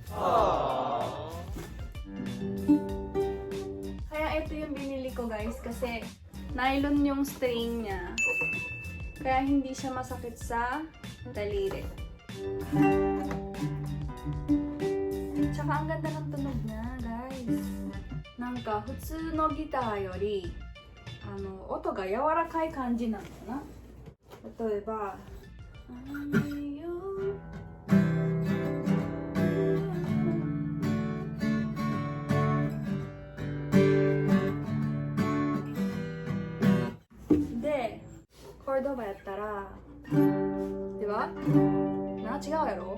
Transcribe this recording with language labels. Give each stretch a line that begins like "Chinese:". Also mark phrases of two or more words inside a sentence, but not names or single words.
Filipino: Kaya ito yung binili ko, guys, kasi nylon yung string niya. Kaya hindi siya masakit sa daliri. Tsaka ang ganda ng tunog niya, guys.
Japanese: Nanka, 普通のギターより音が柔らかい感じなのかな。例えばで、コルドバやったら、では違うやろ。